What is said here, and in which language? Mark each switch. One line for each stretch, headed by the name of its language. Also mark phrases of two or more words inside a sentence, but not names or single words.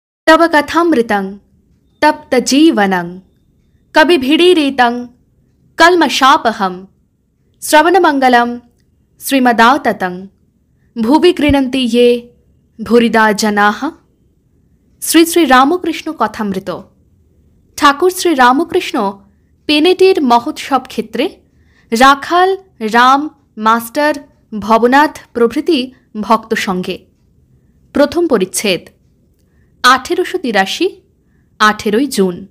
Sanskrit: तव कथामृतं तप्तजीवनं कविभिडीरितं कल्मषापहं श्रवणमंगलं श्रीमदाततं भुवि गृह्णन्ति ये भूरिदा जनाः।
Bangla: শ্রী শ্রী রামকৃষ্ণ কথামৃত। ঠাকুর শ্রী রামকৃষ্ণ পেনেটির মহোৎসব ক্ষেত্রে রাখাল, রাম, মাস্টার, ভবনাথ প্রভৃতি ভক্ত সঙ্গে। প্রথম পরিচ্ছেদ। 1883, 18 জুন।